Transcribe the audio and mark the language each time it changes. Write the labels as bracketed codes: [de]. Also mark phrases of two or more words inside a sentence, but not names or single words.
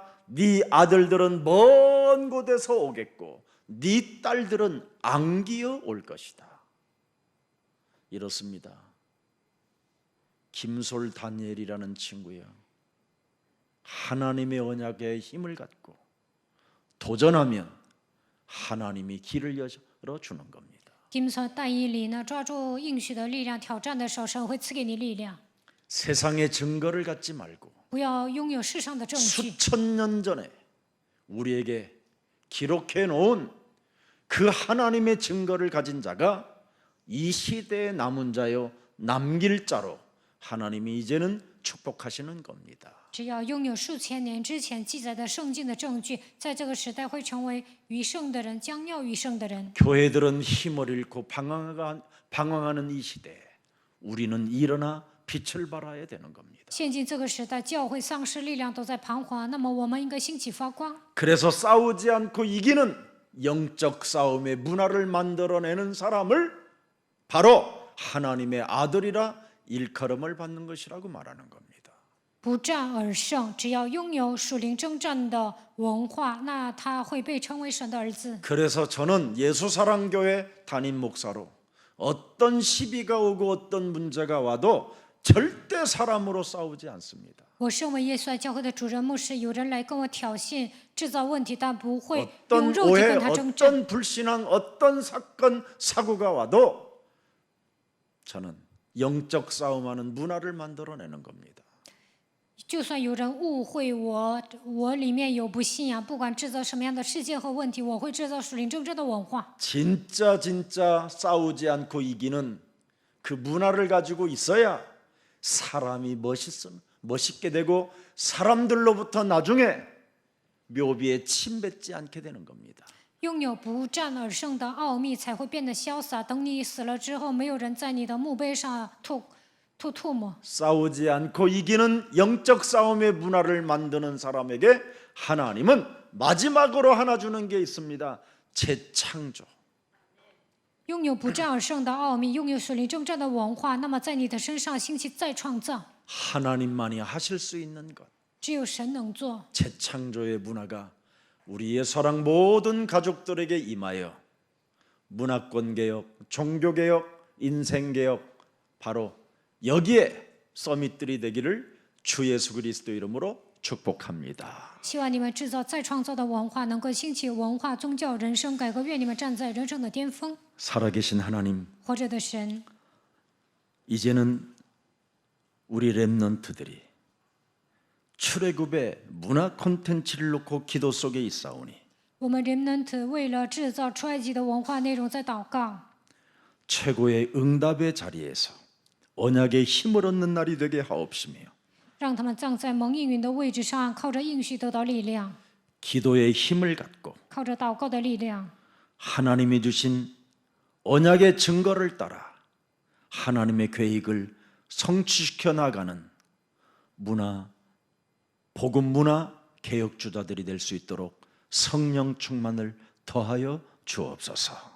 [ko] 네 아들들은 먼 곳에서 오겠고 네 딸들은 안기어 올 것이다. 이렇습니다. 김솔 다니엘이라는 친구야, 하나님의 언약에 힘을 갖고 도전하면 하나님이 길을 열어주는 겁니다. [zh] 金色但以理呢，抓住应许的力量，挑战的时候，神会赐给你力量。 [ko] 세상의 증거를 갖지 말고 [zh] 不要拥有世上的证据， [ko] 수천 년 전에 우리에게 기록해 놓은 그 하나님의 증거를 가진 자가 이 시대에 남은 자요 남길 자로 하나님이 이제는 축복하시는 겁니다. [zh] 只要拥有数千年之前记载的圣经的证据，在这个时代会成为余剩的人，将要余剩的人。 [ko] 교회들은 힘을 잃고 방황하는 이 시대에 우리는 일어나 빛을 발하야 되는 겁니다. [zh] 现今这个时代，教会丧失力量，都在彷徨。那么我们应该兴起发光。 [ko] 그래서 싸우지 않고 이기는 영적 싸움의 문화를 만들어내는 사람을 바로 하나님의 아들이라 일컬음을 받는 것이라고 말하는 겁니다. [zh] 不战而胜，只要拥有属灵征战的文化，那他会被称为神的儿子。 [ko] 그래서 저는 예수사랑교회 담임 목사로 어떤 시비가 오고 어떤 문제가 와도 절대 사람으로 싸우지 않습니다. [zh] 我身为耶稣爱教会的主任牧师，有人来跟我挑衅、制造问题，但不会用 [ko] 어떤 [zh] 肉体 [ko] 오해, [zh] 跟他征战。 [ko] 어떤 불신앙, 어떤 사건, 사고가 와도 저는 영적 싸움하는 문화를 만들어내는 겁니다. [zh] 就算有人误会我，我里面有不信仰，不管制造什么样的事件和问题，我会制造属灵征战的文化。 [ko] 진짜 싸우지 않고 이기는 그 문화를 가지고 있어야 사람이 멋있게 되고 사람들로부터 나중에 묘비에 침뱉지 않게 되는 겁니다. [zh] 拥有不战而胜的奥秘，才会变得潇洒。等你死了之后，没有人在你的墓碑上吐唾沫。 [ko] 싸우지 않고 이기는 영적 싸움의 문화를 만드는 사람에게 하나님은 마지막으로 하나 주는 게 있습니다. 재창조. [zh] 拥有不战而胜的奥秘，拥有属灵征战的文化，那么在你的身上兴起再创造， [ko] 하나님만이 하실 수 있는 것. [zh] 只有神能做。 [ko] 재창조의 문화가 우리의 사랑 모든 가족들에게 임하여 문화권 개혁, 종교 개혁, 인생 개혁, 바로 여기에 서밋들이 되기를 주 예수 그리스도 이름으로 축복합니다. [zh] 希望你们制造再创造的文化，能够兴起文化、宗教、人生改革。愿你们站在人生的巅峰。 [ko] 살아계신 하나님, [zh] 活着的神， [ko] 이제는 우리 렘넌트들이 출애굽의 문화 콘텐츠를 놓고 기도 속에 있사오니 [zh] 我们 remnant 为了制造出埃及的文化内容在祷告， [ko] 최고의 응답의 자리에서 언약의 힘을 얻는 날이 되게 하옵시며 [zh] 让他们站在蒙应允的位置上，靠着应许得到力量， [ko] 기도의 힘을 갖고 [zh] 靠着祷告的力量， [ko] 하나님이 주신 언약의 증거를 따라 하나님의 계획을 성취시켜 나가는 문화, 복음 문화 개혁주자들이 될 수 있도록 성령 충만을 더하여 주옵소서.